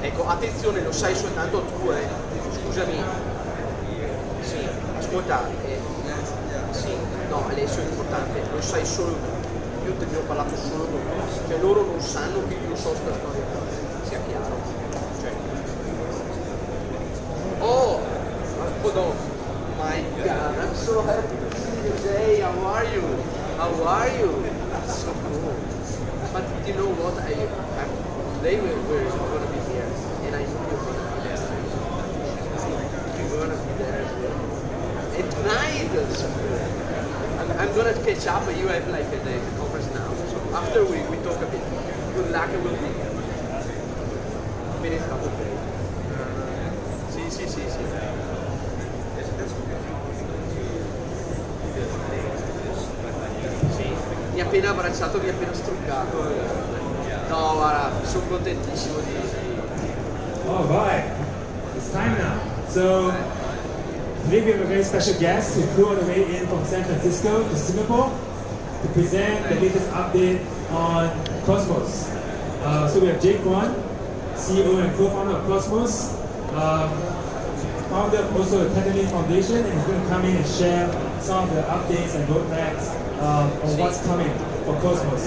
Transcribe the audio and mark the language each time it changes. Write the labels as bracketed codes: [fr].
[it] Ecco, attenzione, lo sai soltanto tu, scusami. Sì, ascolta, sì, no, Alessio è importante, lo sai solo tu. Io te ne ho parlato solo con te, cioè loro non sanno che io so sta storia, sia chiaro. Cioè. [en] Oh, hold on, my God, I'm so happy to see you today. How are you? How are you? So cool. But you know what? Today we're going to be here, and I know you're going to be there. You're going to be there as well. And tonight, I'm going to catch up with you at like the conference now. So after we talk a bit, good luck, we'll be here. Minute couple of days. Sì. [it] Mi ha appena abbracciato, mi ha appena struccato. No, guarda, sono contentissimo di... [en] All right, it's time now. So today we have a very special guest who flew all the way in from San Francisco to Singapore to present the latest update on Cosmos. So we have Jay Kwon, CEO and co-founder of Cosmos, founder of also the Tenderly Foundation, and he's going to come in and share some of the updates and roadmaps on what's coming for Cosmos.